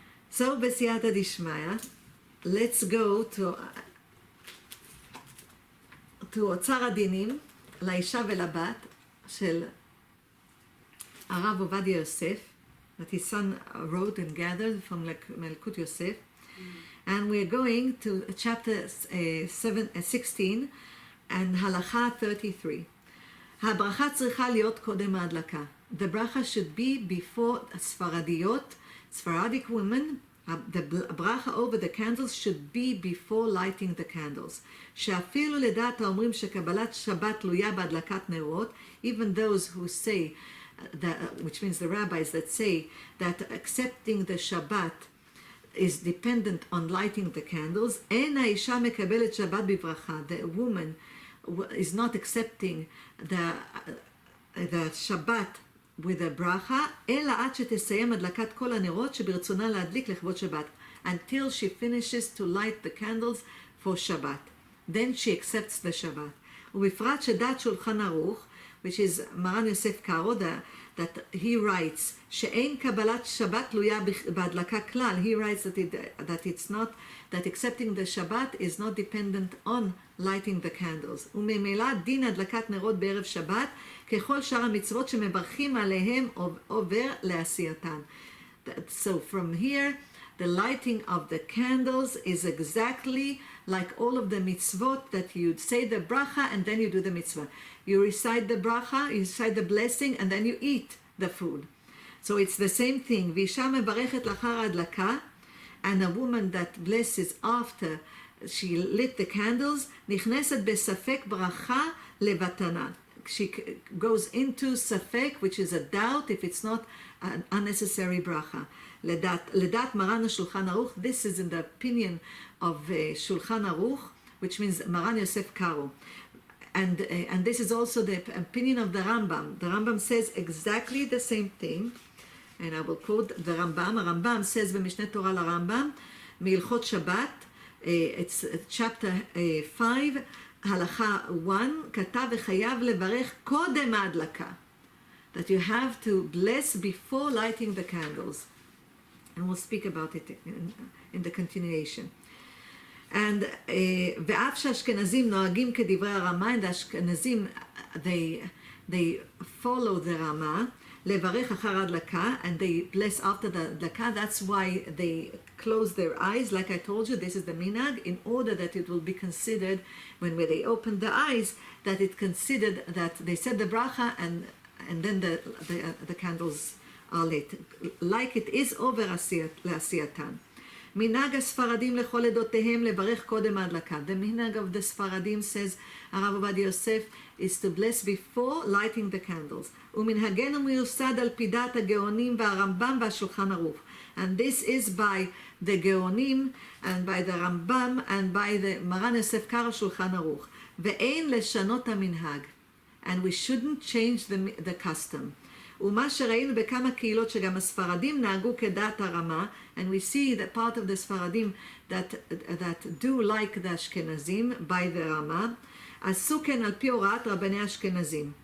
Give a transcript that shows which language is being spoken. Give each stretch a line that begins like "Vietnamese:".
English: So בסייעתא דשמיא, let's go to אוצר הדינים לאישה ולבת של הרב עובדיה יוסף, that his son wrote and gathered from Melkut Yosef. And we're going to chapter 16 and halacha 33.
Hebrew: הברכה צריכה להיות קודם ההדלקה.
English: The bracha should be before Sfaradiot, Sfaradic women. The bracha over the candles should be before lighting the candles.
Hebrew: שאפילו לדעת האומרים שקבלת שבת תלויה בהדלקת נרות,
English: even those who say, which means the rabbis that say that accepting the Shabbat is dependent on lighting the candles.
Hebrew: אין האישה מקבלת שבת בברכה.
English: The woman is not accepting the Shabbat with a bracha,
Hebrew: אלא עד שתסיים הדלקת כל הנרות שברצונה להדליק לכבוד שבת.
English: Until she finishes to light the candles for Shabbat. Then she accepts the Shabbat.
Hebrew: ובפרט שדת שולחן ערוך,
English: which is
Hebrew: מרן יוסף קארו,
English: that he writes,
Hebrew: שאין קבלת שבת תלויה בהדלקה כלל.
English: He writes that it's not, that accepting the Shabbat is not dependent on lighting the candles.
Hebrew: וממילא דין הדלקת נרות בערב שבת, ככל שאר המצוות שמברכים עליהם עובר לעשייתן.
English: So from here, the lighting of the candles is exactly like all of the mitzvot that you'd say the bracha and then you do the mitzvah. You recite the bracha, you recite the blessing, and then you eat the food. So it's the same thing.
Hebrew: ואישה מברכת לאחר ההדלקה,
English: and a woman that blesses after she lit the candles,
Hebrew: נכנסת בספק ברכה לבטנה.
English: She goes into safek, which is a doubt if it's not an unnecessary bracha.
Hebrew: לדעת מרן השולחן ערוך,
English: this is in the opinion of Shulchan Aruch, which means Maran Yosef Karo. And this is also the opinion of the Rambam. The Rambam says exactly the same thing, and I will quote the Rambam. Rambam says
Hebrew: במשנה תורה לרמב"ם, מהלכות שבת,
English: it's chapter 5,
Hebrew: הלכה 1, כתב וחייב לברך קודם ההדלקה.
English: That you have to bless before lighting the candles. And we'll speak about it in the continuation. And
Hebrew: ואף שהאשכנזים נוהגים כדברי הרמה,
English: and the Ashkenazim, they follow the רמה,
Hebrew: לברך אחר ההדלקה,
English: and they bless after the הדלקה. That's why they close their eyes. Like I told you, this is the minhag, in order that it will be considered, when they open the eyes, that it considered that they said the bracha, and then the candles are lit, like it is over לעשייתן.
Hebrew: מנהג הספרדים לכל עדותיהם לברך קודם ההדלקה.
English: The minhag of the Sfaradim, says הרב עובדיה יוסף, is to bless before lighting the candles.
Hebrew: ומנהגנו מיוסד על פי דעת הגאונים והרמב"ם והשולחן ערוך.
English: And this is by the גאונים and by the Rambam and by the מרן יוסף קארו שולחן ערוך.
Hebrew: ואין לשנות המנהג.
English: And we shouldn't change the custom.
Hebrew: ומה שראינו בכמה קהילות שגם הספרדים נהגו כדעת הרמה,
English: and we see that part of the ספרדים that do like the אשכנזים by the רמה,
Hebrew: עשו כן על פי הוראת רבני אשכנזים.